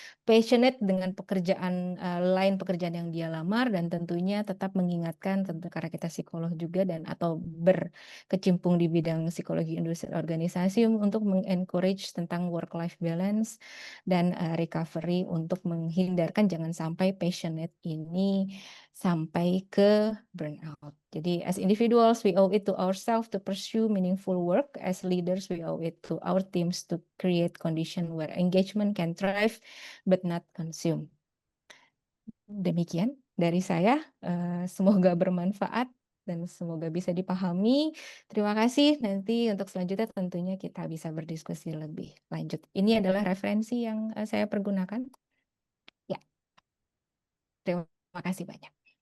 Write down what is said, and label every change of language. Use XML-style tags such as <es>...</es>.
<id>passionate dengan pekerjaan, lain pekerjaan yang dia lamar, dan tentunya tetap mengingatkan karena kita psikolog juga dan atau berkecimpung di bidang psikologi industri organisasi untuk meng-encourage tentang work life balance dan, recovery untuk menghindarkan jangan sampai passionate ini sampai ke burnout. Jadi</id> <en>as individuals we owe it to ourselves to pursue meaningful work, as leaders we owe it to our teams to create condition where engagement can thrive but not consume.</en> <id>Demikian dari saya, semoga bermanfaat dan semoga bisa dipahami. Terima kasih, nanti untuk selanjutnya tentunya kita bisa berdiskusi lebih lanjut. Ini adalah referensi yang, saya pergunakan. Ya, terima kasih banyak.</id>